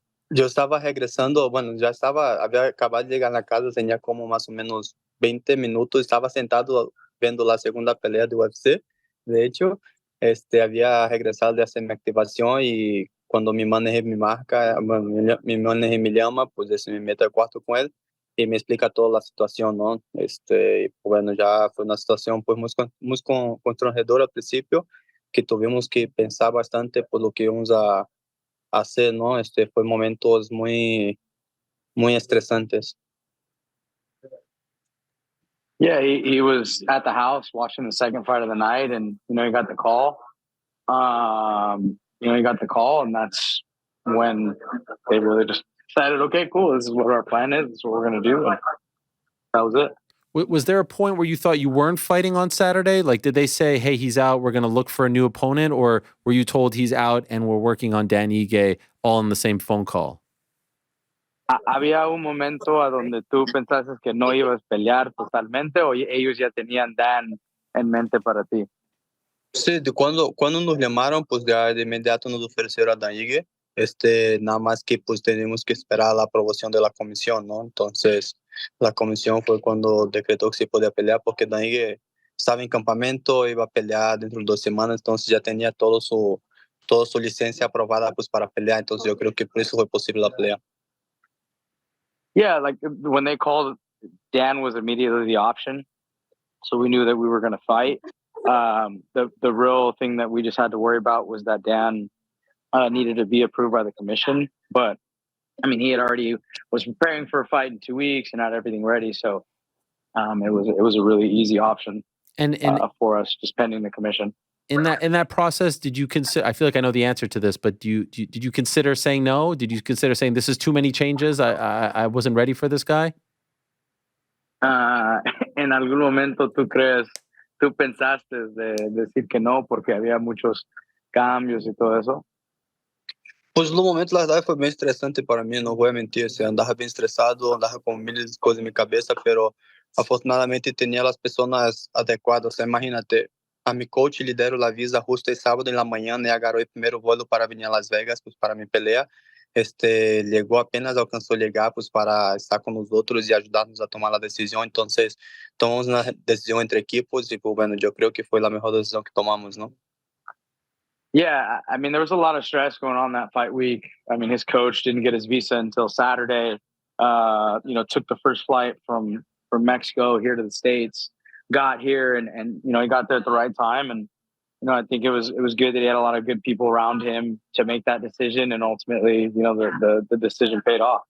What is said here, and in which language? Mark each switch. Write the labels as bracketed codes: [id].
[es] Yo estaba regresando, bueno, había acabado de llegar a la casa, tenía como más o menos 20 minutos, estaba sentado viendo la segunda pelea de UFC, de hecho, había regresado de hacer mi activación y cuando mi manager me marca, bueno, mi manager me llama, pues me meto al cuarto con él y me explica toda la situación, ¿no? Bueno, ya fue una situación pues muy constrangedora al principio, que tuvimos que pensar bastante por lo que íbamos a hacer, ¿no? Fue momentos muy estresantes. [en] Yeah, he was at the house watching the second fight of the night, and he got the call. He got the call, and that's when they really just decided, okay, cool, this is what our plan is, this is what we're going to do, and that was it. Was there a point where you thought you weren't fighting on Saturday? Like, did they say, hey, he's out, we're going to look for a new opponent? Or were you told he's out and we're working on Dan Ige all in the same phone call? [es] ¿Había un momento a donde tú pensaste que no ibas a pelear totalmente o ellos ya tenían Dan en mente para ti? Sí, cuando nos llamaron, pues ya de inmediato nos ofrecieron a Dan Ige, nada más que pues tenemos que esperar la aprobación de la comisión, ¿no? Entonces, la comisión fue cuando decretó que se podía pelear, porque Dan Ige estaba en campamento, iba a pelear dentro de 2 semanas, entonces ya tenía toda su licencia aprobada pues para pelear, entonces yo creo que por eso fue posible la pelea. [en] Yeah, like when they called, Dan was immediately the option, so we knew that we were going to fight. The real thing that we just had to worry about was that Dan needed to be approved by the commission. But I mean, he had already was preparing for a fight in 2 weeks and had everything ready, so it was a really easy option And for us, just pending the commission. In that process, did you consider? I feel like I know the answer to this, but did you consider saying no? Did you consider saying this is too many changes? I wasn't ready for this guy. [es] En algún momento tú pensaste de decir que no porque había muchos cambios y todo eso? Pues no momento, la verdad, fue bien estresante para mí, no voy a mentir, andaba bien estresado, andaba con miles de cosas en mi cabeza, pero afortunadamente tenía las personas adecuadas. Imagínate, a mi coach le dieron la visa justo el sábado en la mañana y agarró el primer vuelo para venir a Las Vegas, pues para mi pelea. Llegó apenas, alcanzó a llegar, pues para estar con nosotros y ayudarnos a tomar la decisión. Entonces, tomamos una decisión entre equipos y, pues bueno, yo creo que fue la mejor decisión que tomamos, ¿no? [en] Yeah, I mean, there was a lot of stress going on that fight week. I mean, his coach didn't get his visa until Saturday. Took the first flight from Mexico here to the States, got here, and he got there at the right time. And I think it was good that he had a lot of good people around him to make that decision, and ultimately, the decision paid off.